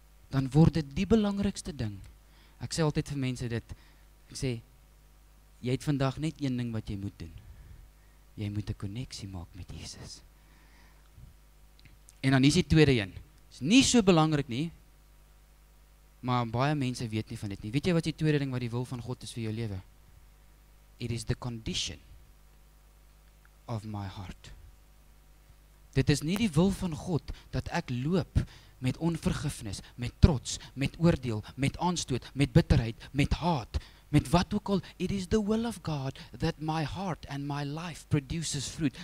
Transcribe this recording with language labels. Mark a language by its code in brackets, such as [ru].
[af] Dan word dit die belangrikste ding. Ek sê altyd vir mense dit, ek sê, jy het vandag net een ding wat jy moet doen. Jy moet 'n koneksie maak met Jesus. En dan is die tweede een. Is nie so belangrik nie, maar baie mense weet nie van dit nie. Weet jy wat die tweede ding wat die wil van God is vir jou lewe? [en] It is the condition of my heart. [af] Dit is nie die wil van God dat ek loop met onvergifnis, met trots, met oordeel, met aanstoot, met bitterheid, met haat, met wat ook al. [en] It is the will of God that my heart and my life produces fruit.